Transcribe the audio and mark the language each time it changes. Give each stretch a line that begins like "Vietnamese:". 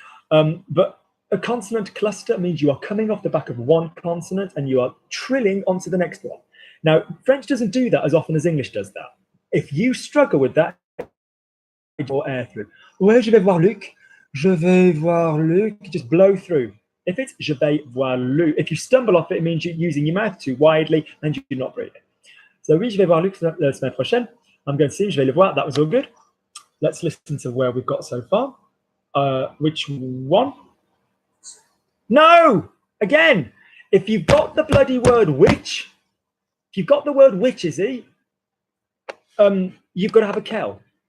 English: But a consonant cluster means you are coming off the back of one consonant and you are trilling onto the next one. Now, French doesn't do that as often as English does that. If you struggle with that, or air through.
French: Ouais, je vais voir Luc. Je vais voir Luc.
English: Just blow through. If it's je vais voir Luc, if you stumble off it, it means you're using your mouth too widely and you're not breathing.
French: So oui, je vais voir Luc la semaine prochaine.
English: I'm going to see him.
French: Je vais le voir.
English: That was all good. Let's listen to where we've got so far. Which one? No! Again, if you've got the bloody word which, if you've got the word which, Izzy, you've got to have a kel.